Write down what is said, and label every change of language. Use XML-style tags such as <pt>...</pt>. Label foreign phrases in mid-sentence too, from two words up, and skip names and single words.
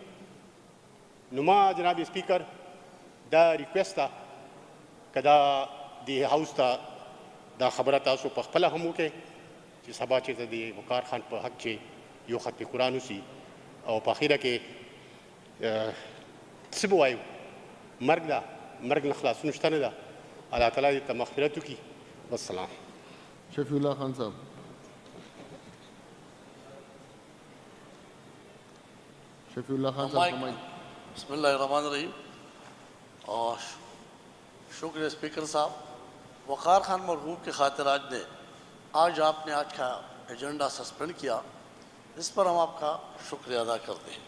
<ps>نو ما جناب سپیکر دا ریکویسټ ده که دا د هاوس ته دا خبره تاسو په خپله هم وکړئ چې سبا چېرته د وقار خان په حق چې یو ختم قرآن وسي او په اخره کې څه به وایو، مرګ ده، مرګ نه خلاصون شته نه ده. اللہ تعالیٰ دې ته مغفرت وکړي. والسلام.</ps> <ur>شفیع اللہ خان صاحب. شفیع اللہ خان صاحب فرمائیں.</ur> <ar>بسم اللہ الرحمن الرحیم.</ar> <ur>اور شکریہ اسپیکر صاحب. وقار خان مرحوم کی خاطر آج آپ نے آج کا ایجنڈا سسپینڈ کیا، اس پر ہم آپ کا شکریہ ادا کرتے ہیں.</ur>